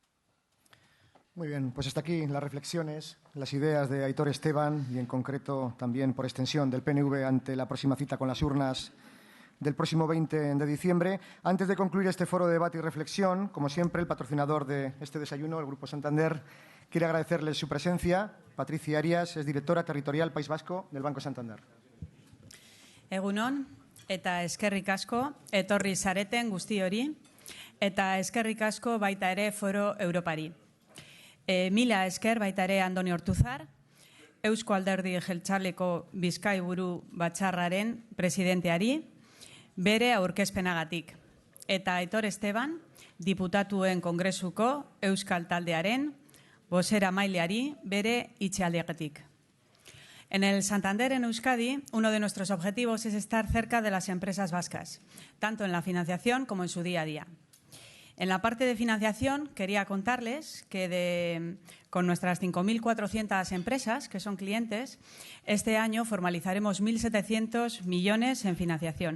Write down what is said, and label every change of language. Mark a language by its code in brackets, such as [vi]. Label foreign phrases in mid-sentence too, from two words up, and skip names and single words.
[es] Muy bien, pues hasta aquí las reflexiones, las ideas de Aitor Esteban y en concreto también por extensión del PNV ante la próxima cita con las urnas del próximo 20 de diciembre. Antes de concluir este foro de debate y reflexión, como siempre, el patrocinador de este desayuno, el Grupo Santander, quiere agradecerles su presencia. Patricia Arias es directora territorial País Vasco del Banco Santander. [eu] Egunon, eta eskerrik asko, etorri zareten guzti hori, eta eskerrik asko baita ere Foro Europari. Mila esker baita ere Andoni Ortuzar, Eusko Alderdi Jeltzaleko Bizkaiburu Batzarraren presidenteari, bere aurkezpenagatik. Eta Aitor Esteban, diputatuen kongresuko Euskal Taldearen, bozeramaileari, bere itxaldiagatik. [es] En el Santander, en Euskadi, uno de nuestros objetivos es estar cerca de las empresas vascas, tanto en la financiación como en su día a día. En la parte de financiación, quería contarles que con nuestras 5.400 empresas, que son clientes, este año formalizaremos 1.700 millones en financiación.